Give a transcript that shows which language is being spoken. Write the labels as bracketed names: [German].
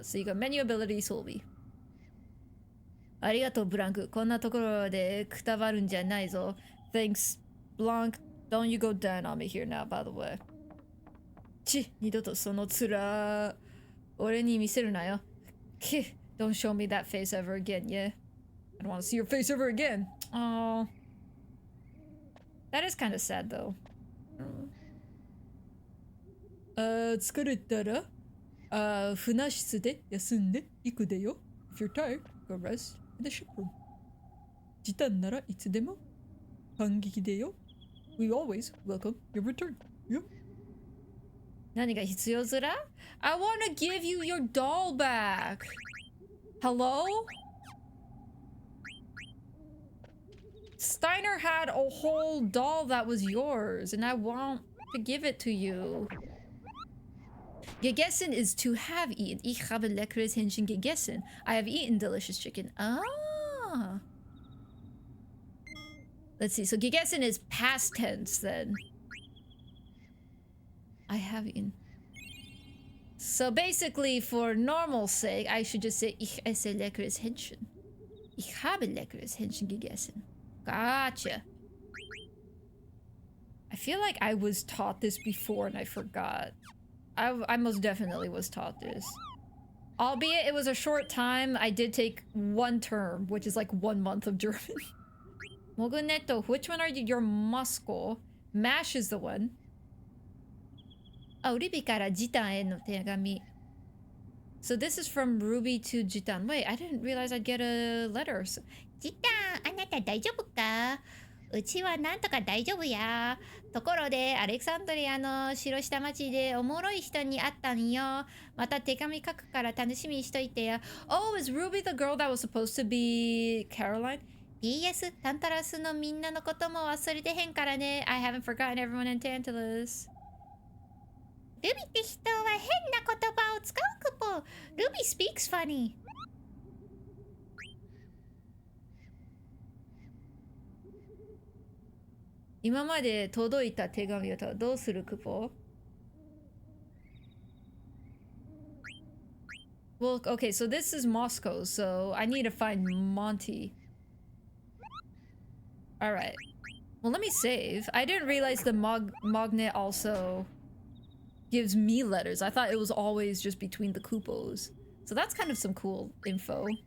[Japanese] 次がメニュー、アビリティ、装備。ありがとう、ブランク。こんなところでくたばるんじゃないぞ。 [English] Thanks, Blanc. Don't you go down on me here now, by the way. [Japanese] 二度とその面、俺に見せるなよ。 [English] Don't show me that face ever again, yeah? I don't want to see your face ever again. Oh. That is kind of sad, though. [Japanese] 疲れたら船室で休んでいくでよ。 [English] If you're tired, go rest in the ship room. [Japanese] 時短ならいつでも反撃でよ。 [English] We always welcome your return. [Japanese] Yeah. 何が必要ずら? [English] I want to give you your doll back. Hello? Steiner had a whole doll that was yours, and I want to give it to you. Gegessen is to have eaten. [German] Ich habe leckeres Hähnchen gegessen. [English] I have eaten delicious chicken. Ah. Let's see. So gegessen is past tense then. I have eaten. So basically, for normal sake, I should just say Ich esse leckeres Hähnchen. [German] Ich habe leckeres Hähnchen gegessen. [English] Gotcha. I feel like I was taught this before and I forgot. I most definitely was taught this. Albeit it was a short time, I did take one term, which is like 1 month of German. Moguneto, which one are you? You're Moscow. Mash is the one. Oh, [Japanese] Ruby kara Jitanへの手紙. [English] So this is from Ruby to Jitan. Wait, I didn't realize I'd get a letter. [Japanese] ジタン、あなた大丈夫か？うちはなんとか大丈夫や。ところで、アレクサンドリアの城下町でおもろい人に会ったんよ。また手紙書くから楽しみにしといてや。 [English] Oh, is Ruby the girl that was supposed to be Caroline? [Japanese] PS、タンタラスのみんなのことも忘れてへんからね。 [English] I haven't forgotten everyone in Tantalus. [Japanese] ルビって人は変な言葉を使うクポ。 [English] ルビ speaks funny. [Japanese] 今まで届いた手紙をどうするクポ? [English] Well, okay, so this is Moscow, so I need to find Monty. Alright. Well, let me save. I didn't realize the Magnet also gives me letters. I thought it was always just between the Kupos. So that's kind of some cool info.